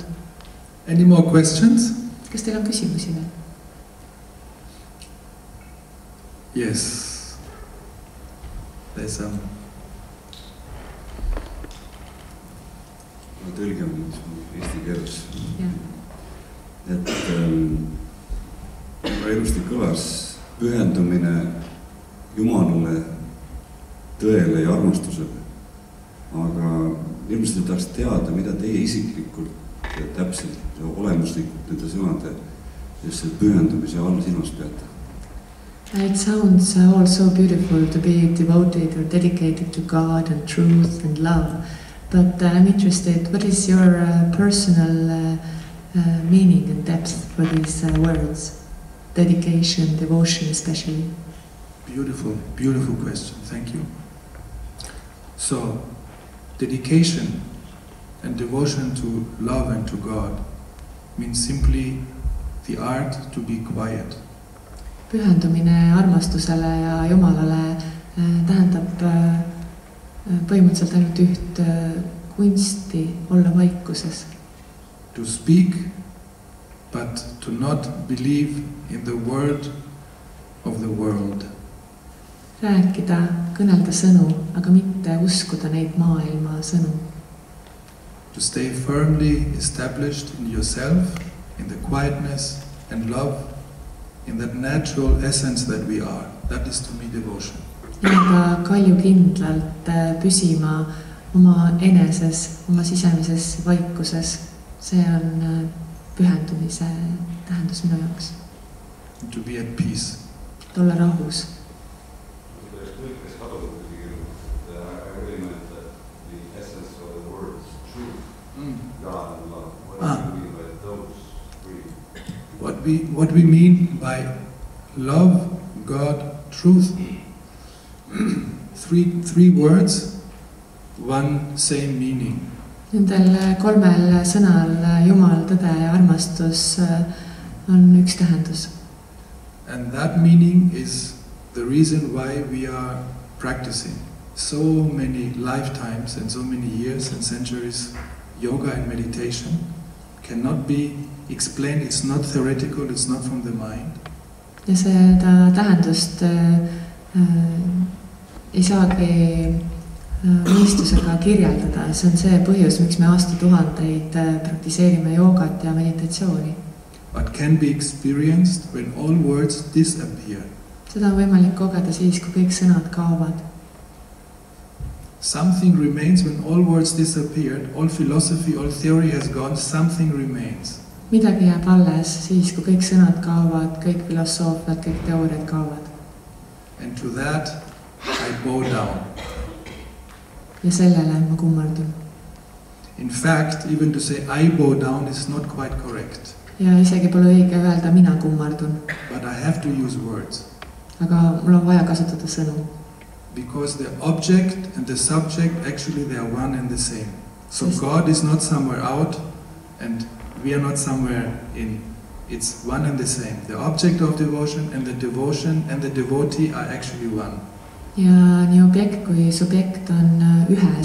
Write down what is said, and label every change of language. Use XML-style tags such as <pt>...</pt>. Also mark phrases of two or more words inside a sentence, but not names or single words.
<en>Any more questions?</en> <et>Kas teil on küsimusi veel?</et> <en>Yes. There's some.</en> <et>Ma tõlgin eesti keeles. Et ilusti kõlas pühendumine Jumalale, tõele ja armastusele. Aga ilmselt tahaks teada, mida teie isiklikult ja täpselt ja olemuslikult nende sõnade ja see pühendumise all silmas peate.</et> <en>It sounds all so beautiful to be devoted or dedicated to God and truth and love. But I'm interested, what is your personal meaning and depth for these words? Dedication, devotion especially. Beautiful, beautiful question. Thank you. So, dedication and devotion to love and to God means simply the art to be quiet.</en> <et>Pühendumine armastusele ja Jumalale tähendab põhimõtteliselt ainult üht kunsti olla vaikuses.</et> <en>To speak, but to not believe in the word of the world.</en> <et>Rääkida, kõnelda sõnu, aga mitte uskuda neid maailma sõnu.</et> <en>To stay firmly established in yourself, in the quietness and love, in that natural essence that we are. That is to me devotion.</en> <et>Ja kaljukindlalt püsima oma eneses, oma sisemises vaikuses. See on pühendumise tähendus minu jaoks.</et> <en>To be at peace.</en> <et>Olla rahus.</et> <en>What we mean by love, God, truth. Three words, one same meaning.</en> <et>Nendel kolmel sõnal Jumal, tõde ja armastus on üks tähendus.</et> <en>And that meaning is the reason why we are practicing so many lifetimes and so many years and centuries. Yoga and meditation cannot be explained, it's not theoretical, it's not from the mind.</en> <et>Ja seda tähendust ei saagi mõistusega kirjeldada. See on see põhjus, miks me aastatuhandeid praktiseerime joogat ja meditatsiooni.</et> <en>But can be experienced when all words disappear.</en> <et>Seda on võimalik kogeda siis, kui kõik sõnad kaovad.</et> <en>Something remains when all words disappeared, all philosophy, all theory has gone, something remains.</en> <et>Midagi jääb alles siis, kui kõik sõnad kaovad, kõik filosoofiad, kõik teooriad kaovad.</et> <en>And to that I bow down.</en> <et>Ja sellele ma kummardun.</et> <en>In fact, even to say I bow down is not quite correct.</en> <et>Ja isegi pole õige öelda mina kummardun.</et> <en>But I have to use words.</en> <et>Aga mul on vaja kasutada sõnu.</et> <en>Because the object and the subject, actually they are one and the same. So God is not somewhere out and we are not somewhere in. It's one and the same. The object of devotion and the devotee are actually one.</en> <et>Ja nii objekt kui subjekt on ühes.</et>